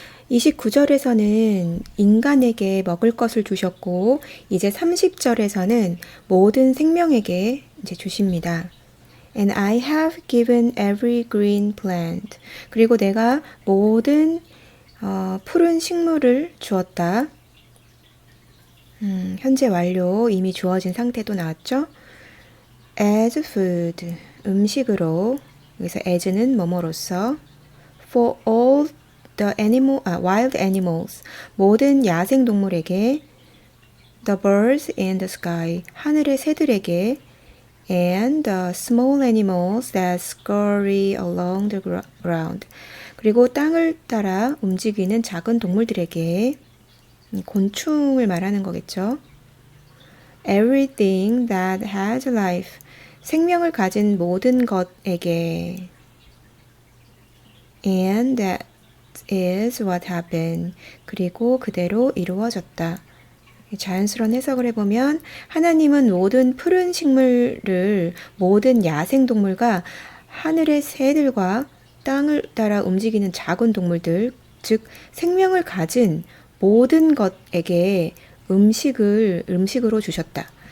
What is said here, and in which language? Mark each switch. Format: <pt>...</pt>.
<ko>29절에서는 인간에게 먹을 것을 주셨고, 이제 30절에서는 모든 생명에게 이제 주십니다.</ko> <en>And I have given every green plant.</en> <ko>그리고 내가 모든 푸른 식물을 주었다. 현재 완료, 이미 주어진 상태도 나왔죠?</ko> <en>As food,</en> <ko>음식으로. 여기서 as는 뭐뭐로서.</ko> <en>For all the wild animals,</en> <ko>모든 야생 동물에게.</ko> <en>The birds in the sky,</en> <ko>하늘의 새들에게.</ko> <en>And the small animals that scurry along the ground.</en> <ko>그리고 땅을 따라 움직이는 작은 동물들에게. 곤충을 말하는 거겠죠.</ko> <en>Everything that has life.</en> <ko>생명을 가진 모든 것에게.</ko> <en>And that is what happened.</en> <ko>그리고 그대로 이루어졌다. 자연스러운 해석을 해보면 하나님은 모든 푸른 식물을 모든 야생동물과 하늘의 새들과 땅을 따라 움직이는 작은 동물들, 즉 생명을 가진 모든 것에게 음식으로 주셨다.</ko>